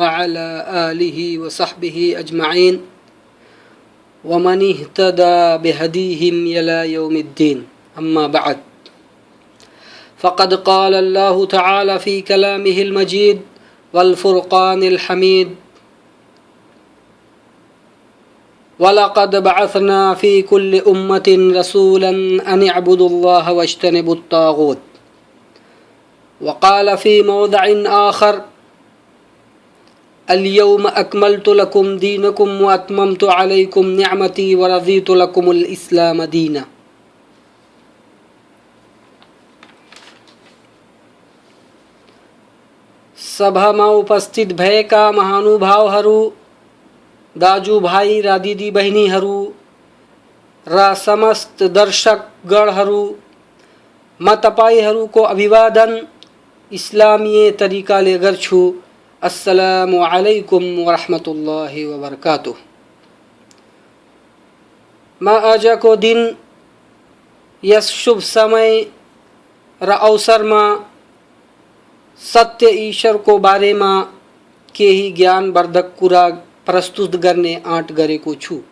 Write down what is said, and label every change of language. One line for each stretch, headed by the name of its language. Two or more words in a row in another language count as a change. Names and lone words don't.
Arabic: على آله وصحبه أجمعين ومن اهتدى بهديهم إلى يوم الدين أما بعد فقد قال الله تعالى في كلامه المجيد والفرقان الحميد ولقد بعثنا في كل أمة رسولا أن اعبدوا الله واجتنبوا الطاغوت وقال في موضع آخر اليوم أكملت لكم دينكم وأتممت عليكم نعمتي ورضيت لكم الإسلام دينا.
Nepali: सभामा उपस्थित भएका महानुभावहरू, दाजुभाइ र दिदी बहिनीहरू र समस्त दर्शकगणहरू, म तपाईहरूको अभिवादन इस्लामीय तरिकाले गर्छु।
Arabic: السلام عليكم ورحمة الله وبركاته.
Nepali: म आजको दिन यस शुभ समय र अवसरमा सत्य ईश्वरको बारेमा केही ज्ञानवर्धक कुरा प्रस्तुत गर्ने आँट गरेको छु।